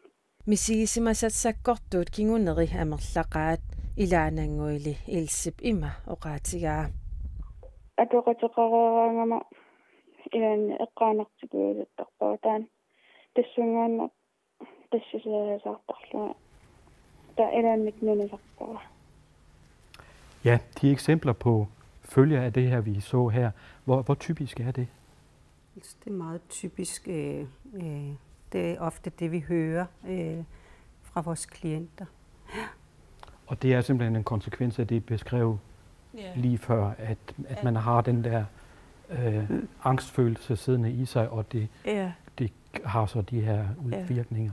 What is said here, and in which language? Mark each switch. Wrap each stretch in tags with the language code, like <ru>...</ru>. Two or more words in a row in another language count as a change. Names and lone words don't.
<kl>misiisimasatsakkortuut kinguneri amerlaqaat ilaananguili ilsip ima oqaatigaa atoqatiqaraangama ilaanni eqqaanartikuulattarpaa tassungaanna tassisaasaartarlua taa ilaannik nunisarpara.</kl> <da>Ja, de eksempler på følger af det her, vi så her, hvor typisk er det? Det er meget typisk. Det er ofte det, vi hører fra vores klienter. Og det er simpelthen en konsekvens af det beskrev lige før, at man har den der angstfølelse siddende i sig, og det har så de her udvirkninger.</da>